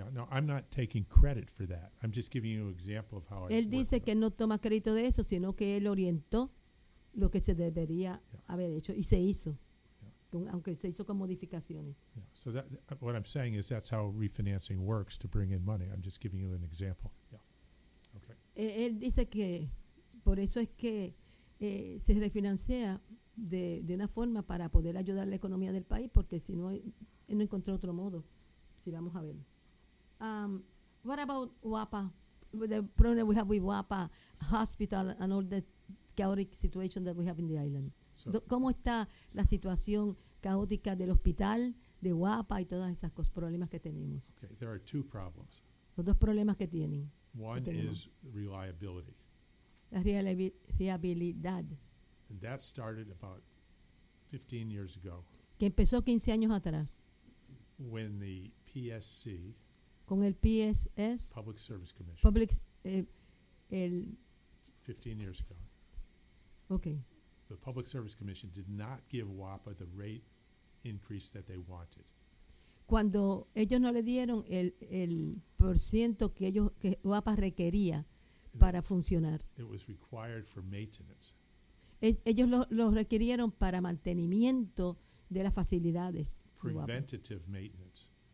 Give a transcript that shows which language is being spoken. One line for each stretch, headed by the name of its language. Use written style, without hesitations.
English: Yeah, no, I'm not taking credit for that. I'm just giving you an example of how
Spanish: él dice que no toma crédito de eso, sino que él orientó lo que se debería haber hecho y se hizo, aunque se hizo con modificaciones.
English: Yeah. So that what I'm saying is that's how refinancing works to bring in money. I'm just giving you an example. Yeah. Okay.
Spanish: Él dice que por eso es que se refinancia de una forma para poder ayudar a la economía del país, porque si no, él no encontró otro modo. Si vamos a ver.
English: What about WAPA? The problem we have with WAPA hospital and all the chaotic situation that we have in the island.
Spanish: ¿Cómo está la situación caótica del hospital, de WAPA y todas esas cosas, problemas que tenemos?
English: Okay, there are two problems.
Spanish: Los dos problemas que tienen.
English: One is reliability.
Spanish: La reliabilidad.
English: And that started about 15 years ago.
Spanish: Que empezó 15 años atrás.
English: When the PSC,
Spanish: con el PSS,
English: Public Service Commission, Public, 15 years ago. Okay. The Public Service Commission did not give WAPA the rate increase that they wanted.
Spanish: Cuando ellos no le dieron el por ciento que ellos que WAPA requería para funcionar.
English: It was required for maintenance.
Spanish: Ellos lo requirieron para mantenimiento de las facilidades.
English: Preventative maintenance.